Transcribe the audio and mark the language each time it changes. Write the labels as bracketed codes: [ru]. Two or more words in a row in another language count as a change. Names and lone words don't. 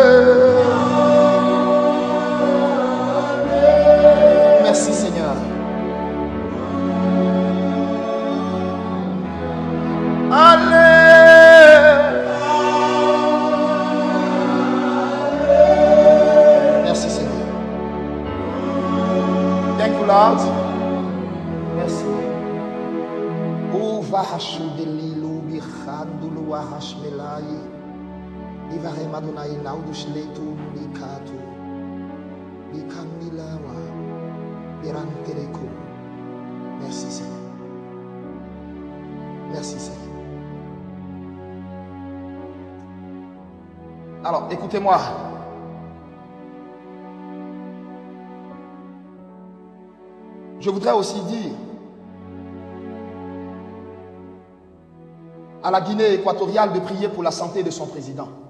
[fr] Merci Seigneur. Merci Seigneur. [en] Thank you Lord. [fr] Merci. Uva hashudelilu bichandulu wahashmelai. Ivare madonai naudus letu likatu. Likamilawa. Irantereko. Merci Seigneur. Merci Seigneur. Alors, écoutez-moi. Je voudrais aussi dire à la Guinée équatoriale de prier pour la santé de son président.